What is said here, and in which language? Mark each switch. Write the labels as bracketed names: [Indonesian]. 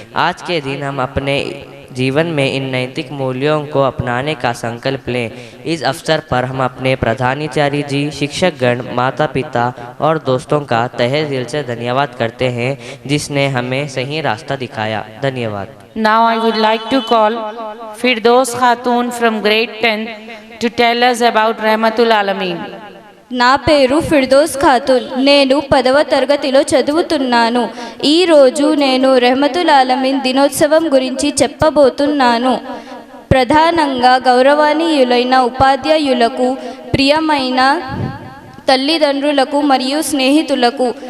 [Hindi] आज के दिन हम अपने जीवन में इन नैतिक मूल्यों को अपनाने का संकल्प लें. इस अवसर पर हम अपने प्रधानाचार्य जी, शिक्षकगण, माता पिता और दोस्तों का तहे दिल से धन्यवाद करते हैं, जिसने हमें सही रास्ता दिखाया. धन्यवाद. [English] Now I would like to call Firdaus Khatun from grade 10 to tell us about Rahmatul Alameen. [Telugu] నా పేరు ఫిర్దౌస్ ఖాతున్. నేను 10వ తరగతిలో చదువుతున్నాను. ఈరోజు నేను రెహమతుల్ ఆలమీన్ దినోత్సవం గురించి చెప్పబోతున్నాను. ప్రధానంగా గౌరవనీయులైన ఉపాధ్యాయులకు, ప్రియమైన తల్లిదండ్రులకు మరియు స్నేహితులకు